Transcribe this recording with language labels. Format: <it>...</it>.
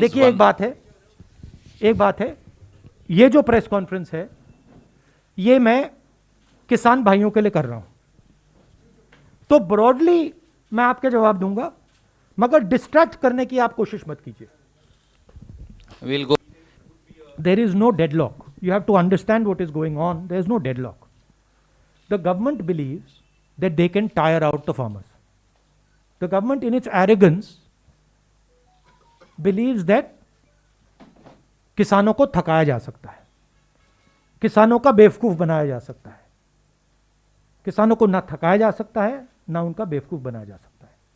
<hi>देखिए, एक बात है, ये जो प्रेस कॉन्फ्रेंस है ये मैं किसान भाइयों के लिए कर रहा हूं. तो ब्रॉडली मैं आपके जवाब दूंगा, मगर डिस्ट्रैक्ट करने की आप कोशिश मत कीजिए.</hi> <en>We'll go. There is no deadlock. You have to understand what is going on. There is no deadlock. The government believes that they can tire out the farmers. The government, in its arrogance, believes that</en> <hi>किसानों को थकाया जा सकता है, किसानों का बेवकूफ बनाया जा सकता है. किसानों को ना थकाया जा सकता है, ना उनका बेवकूफ बनाया जा सकता है.</hi>